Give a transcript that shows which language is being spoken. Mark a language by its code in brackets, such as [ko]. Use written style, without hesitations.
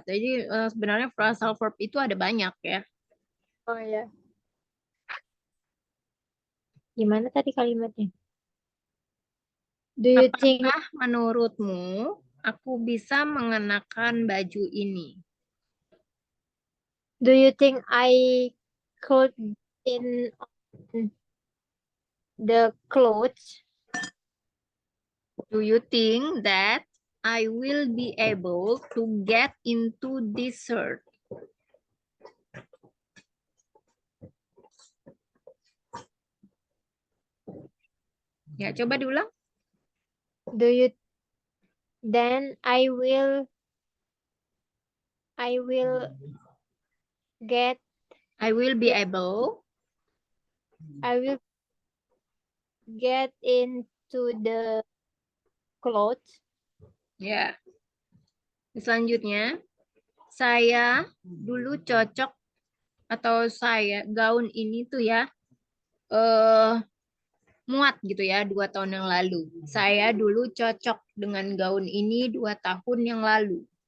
[id] Jadi sebenarnya phrasal verb itu ada banyak ya. Oh ya. Gimana tadi kalimatnya? [en] Do you think, [id] Apakah menurutmu aku bisa mengenakan baju ini? [en] do you think I could in the clothes? Do you think that I will be able to get into this shirt? [id] Ya, coba diulang. [en] Do you then I will get I will be able. I will get into the clothes. [id] Ya. Selanjutnya, saya dulu cocok atau saya gaun ini tuh ya muat gitu ya 2 tahun yang lalu. Saya dulu cocok dengan gaun ini 2 tahun yang lalu.